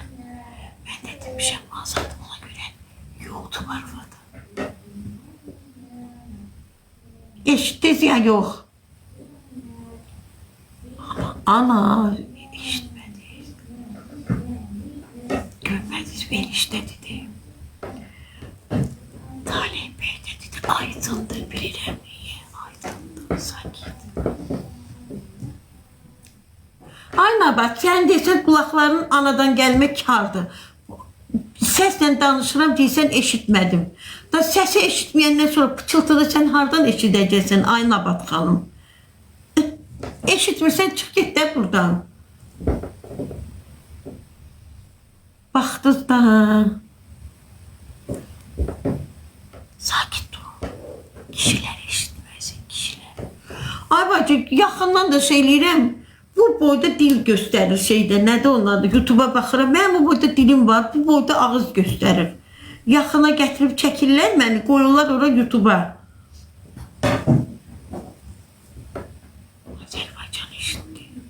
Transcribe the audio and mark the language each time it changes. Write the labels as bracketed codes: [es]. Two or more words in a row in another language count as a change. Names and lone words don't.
[az] Mən də demişəm, azadım ona görə yoxdur Arvad. Eşitdiniz ya, yox. Ana, eşitmədiniz. Görmədiniz, [tr] ben işte dedim. [az] Talih Bey de dedi, aydındır bilirəm niye, aydındır, sakit. [tr] Ayna bak, sen desen kulakların anadan gelmek kardır. [az] Sesle danışıram deyirsən eşitmədim. Da sesi eşitməyəndən sonra pıçıltıda sen hardan eşidəcəksən Ayna Bat xanım? [tr] Eşitmirsən çık git de buradan. [az] Baxdınız da. Sakit durun. Kişiler eşitməsin, kişiler. Ay bacı, yaxından da söyləyirəm. Bu boyda dil göstərir şeydə. Nədir onun adı? YouTube'a baxıram. Mənim bu boyda dilim var. Bu boyda ağız göstərir. Yaxına gətirib çəkirlər məni. Qoyurlar ora YouTube'a. Azərbaycan eşitdi.